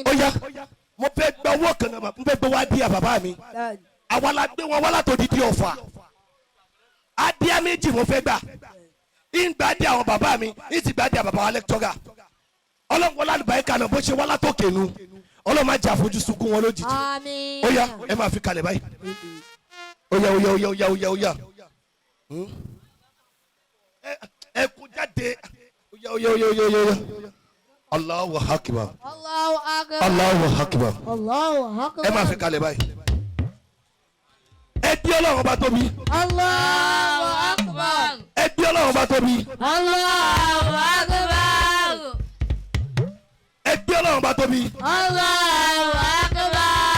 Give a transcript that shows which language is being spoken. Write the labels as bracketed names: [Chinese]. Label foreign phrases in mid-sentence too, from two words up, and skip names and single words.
[Yoruba] ó yá mo fẹ́ gba owó kan náà mo fẹ́ gbé wá díẹ̀ bàbá mi àwa la gbé wọn wá látòdì di Ọ̀fà adìẹ méjì mo fẹ́ gbà ìgbà dí àwọn bàbá mi ìtì gbà dí àwọn bàbá wa lẹ́kítọ́rà ọlọ́run wọlé àlùbáríkà náà bó ṣe wá látòkè nu ọlọ́run má jà fojú sunkún wọn lójijì Àmín. ó yá ẹ máa fi kalẹ̀ báyìí ó yá ó yá ó yá ó yá ó yá ẹ kú jáde ó yá ó yá ó yá ó yá ó yá [Arabic] الله أكبر الله أكبر. الله أكبر الله أكبر. [Yoruba] ẹ máa fi kalẹ̀ báyìí ẹ bí ọlọ́run bá tóbi [Arabic] الله أكبر. [Yoruba] ẹ bí ọlọ́run bá tóbi [Arabic] الله أكبر. [Yoruba] ẹ bí ọlọ́run bá tóbi [Arabic] الله أكبر.